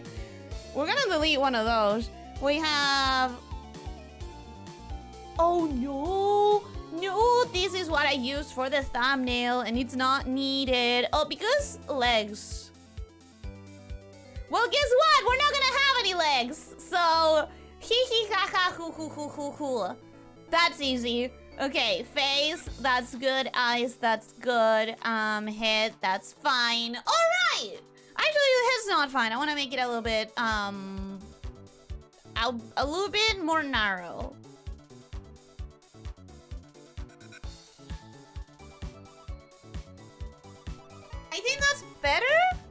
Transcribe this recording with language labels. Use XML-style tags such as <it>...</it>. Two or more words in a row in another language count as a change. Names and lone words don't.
<en>We're gonna delete one of those. We have Oh no! No, this is what I used for the thumbnail and it's not needed. Oh, because legs. Well, guess what? We're not gonna have any legs. So, hee hee ha ha hoo hoo hoo hoo hoo. That's easy. Okay, face, that's good. Eyes, that's good. Head, that's fine. Alright! Actually, the head's not fine. I wanna make it a little bit, a little bit more narrow. I think that's better.</en>